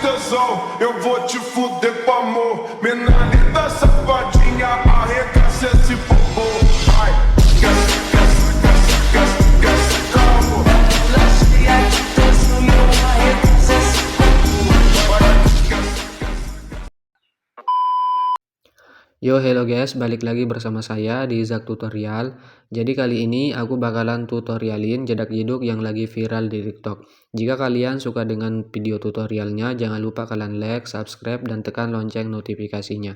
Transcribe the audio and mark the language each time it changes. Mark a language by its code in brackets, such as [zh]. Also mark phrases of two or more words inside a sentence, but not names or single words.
[pt] tesão, eu vou te fuder com amor. Menina safadinha, arregaça esse popô. Vai, desce, desce, desce, desce, desce, calmo. Ela cheia de tesão, eu arregaço esse popô. Vai, desce. [id] Yo, [en] hello guys, [id] balik lagi bersama saya di Zak Tutorial. Jadi kali ini aku bakalan tutorialin jedak-jeduk yang lagi viral di TikTok. Jika kalian suka dengan video tutorialnya, jangan lupa kalian [en] like, subscribe, [id] dan tekan lonceng notifikasinya.